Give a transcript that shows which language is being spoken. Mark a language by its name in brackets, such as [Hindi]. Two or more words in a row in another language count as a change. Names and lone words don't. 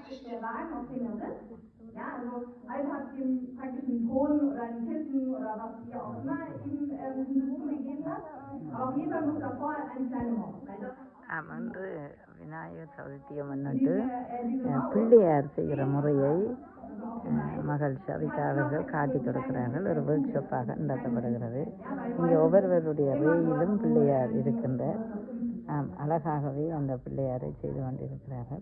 [German] der Wagen, auf dem er sitzt. Ja, also Alter hat ihm praktisch einen Thron oder ein Kissen oder was ihr auch immer ihm zugegeben hat. Aber auf jeden Fall muss davor eine kleine Maus. [Tamil] வந்து விநாயகர் சதுர்த்தியை முன்னிட்டு பிள்ளையார் செய்கிற முறையை மகள் ஷவிதா அவர்கள் காட்டிக் கொடுக்கிறார்கள். ஒரு ஒர்க் ஷாப்பாக நடத்தப்படுகிறது. இங்கே ஒவ்வொருவருடைய ரேயிலும் பிள்ளையார் இருக்கின்ற அழகாகவே அந்த பிள்ளையாரை செய்து கொண்டிருக்கிறார்கள்.